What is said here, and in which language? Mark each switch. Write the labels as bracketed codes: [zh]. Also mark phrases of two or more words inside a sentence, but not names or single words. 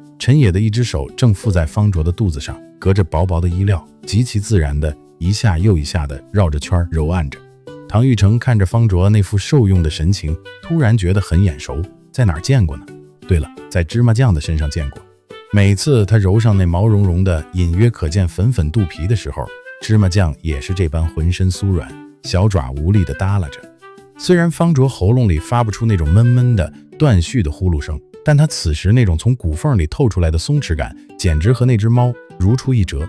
[zh] 陳野的一只手正附在方卓的肚子上，隔着薄薄的衣料，極其自然的一下又一下的繞着圈揉按着。唐玉成看着方卓那副受用的神情，突然覺得很眼熟，在哪儿見過呢？对了，在芝麻醬的身上見過。每次他揉上那毛茸茸的隱約可見粉粉肚皮的時候，芝麻醬也是这般渾身酥軟，小爪無力地耷拉着。雖然方卓喉嚨裡發不出那種悶悶的斷續的呼嚕聲，但他此時那種從骨縫裡透出來的鬆弛感，簡直和那只貓如出一轍。